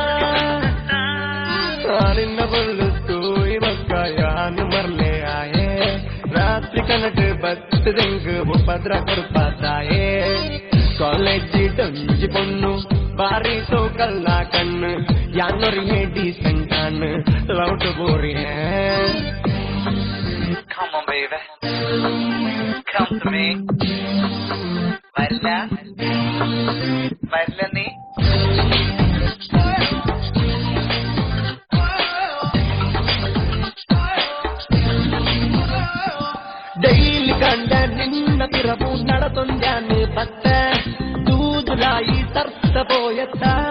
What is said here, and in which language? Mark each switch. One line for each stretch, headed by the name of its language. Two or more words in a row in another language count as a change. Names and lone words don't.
Tulu: ನಿನ್ನ ಬೊಳ್ಳುತ್ತು ಇವಕ್ಕ ಯಾನು ಮರ್ಲೆ ಆಯೆ ರಾತ್ರಿ ಕನಟು ಬತ್ತು ದಿಂಗು ಉಪದ್ರ ಕೊಡ್ಪಾತಾಯೆ. ಕಾಲೇಜಿಡೊಂಜಿ ಪೊಣ್ಣು ಬಾರಿ ಸೋಕಲ್ನ ಕಣ್ಣು ಯಾನೊರಿಗೆ ಡೀಸೆಂಟ್ ಅಣ್ಣು ಲವ್ಟು ಬೋರಿಯೇ.
English: Come on baby, come to me.
Malayalam: വരില്ല നീ.
Tulu: ಡೈಲಿ ಕಂಡ ನಿನ್ನ ತಿರವು ನಡತೊಂದ್ಯಾನು ಬತ್ತ ತೂದುಲಾಯಿ ತರ್ತ ಪೋಯತ್ತ.